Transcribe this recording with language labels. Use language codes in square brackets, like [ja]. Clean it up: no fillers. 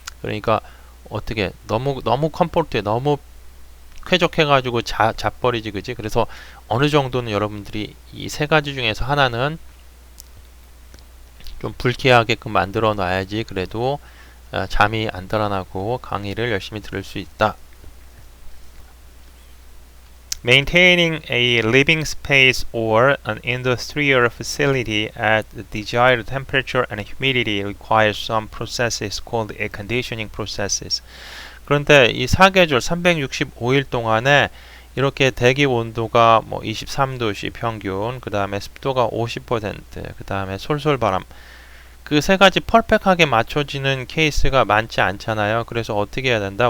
[ko] 그러니까 어떻게 너무 컴포트해 너무 쾌적해가지고 잡버리지 그지? 그래서 어느 정도는 여러분들이 이 세 가지 중에서 하나는 좀 불쾌하게끔 만들어 놔야지 그래도 잠이 안 달아나고 강의를 열심히 들을 수 있다. [en] Maintaining a living space or an industrial facility at the desired temperature and humidity requires some processes called air conditioning processes. [ko] 그런데 이 사계절 365일 동안에 이렇게 대기 온도가 뭐 23도씨 평균, 그 다음에 습도가 50%, 그 다음에 솔솔바람, 그 세 가지 퍼펙트하게 맞춰지는 케이스가 많지 않잖아요. 그래서 어떻게 해야 된다?